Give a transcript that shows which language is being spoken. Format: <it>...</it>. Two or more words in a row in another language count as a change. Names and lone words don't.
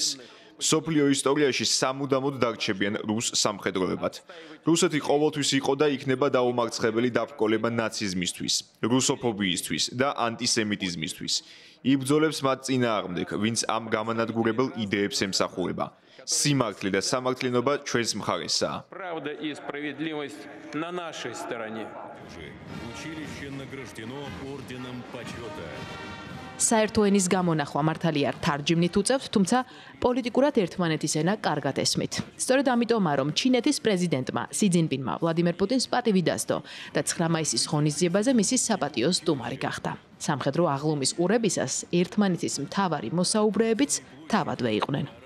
<ka>მსოფლიო ისტორიაში სამუდამოდ დარჩებიან რუს სამხედროებად. რუსეთი ყოველთვის იყო და იქნება დაუმარცხებელი დაბრკოლება ნაციზმისთვის, რუსოფობიისთვის და ანტისემიტიზმისთვის. იბრძოლებს მათ წინააღმდეგ, ვინც ამ გამანადგურებელ იდეებს ემსახურება. Სიმართლე და სამართლიანობა ჩვენს მხარესაა.</ka> <ru>Правда и справедливость на нашей стороне. Училище награждено орденом почета.</ru> <ka>საერთო ენის გამონახვა მართალია თარჯიმნით უწევთ, თუმცა პოლიტიკურად ერთმანეთის ენა კარგად ესმით. სწორედ ამიტომაა, რომ ჩინეთის პრეზიდენტმა სი ძინპინმა ვლადიმერ პუტინს პატივი დასდო და 9 მაისის ღონისძიებაზე მისი საპატიო სტუმარი გახდა. სამხედრო აღლუმის ყურებისას ერთმანეთის მთავარი მოსაუბრეებიც თავადვე იყვნენ.</ka>